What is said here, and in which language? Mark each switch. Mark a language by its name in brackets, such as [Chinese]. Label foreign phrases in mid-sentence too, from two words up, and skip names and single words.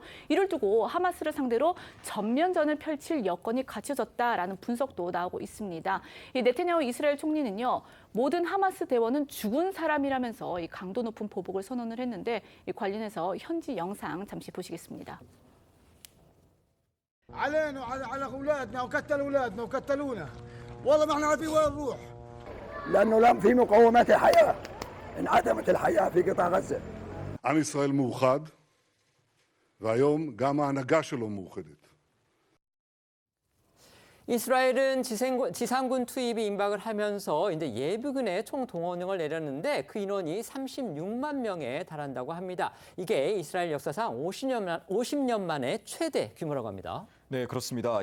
[Korean] 이를 두고 하마스를 상대로 전면전을 펼칠 여건이 갖춰졌다라는 분석도 나오고 있습니다. 이 네타냐후 이스라엘 총리는요, 모든 하마스 대원은 죽은 사람이라면서 이 강도 높은 보복을 선언을 했는데, 이 관련해서 현지 영상 잠시 보시겠습니다. [Arabic] علينا وعلى اولادنا وقتلوا اولادنا وقتلونا والله ما احنا عارفين وين نروح لانه في مقومات الحياه انعدمت الحياة في قطاع غزة. [Hebrew] עם ישראל מאוחד, והיום גם ההנהגה שלו מאוחדת. [Korean] 이스라엘은 지상군 투입이 임박을 하면서 이제 예비군의 총 동원령을 내렸는데 그 인원이 36만 명에 달한다고 합니다. 이게 이스라엘 역사상 50년 만에 최대 규모라고 합니다. 네, 그렇습니다.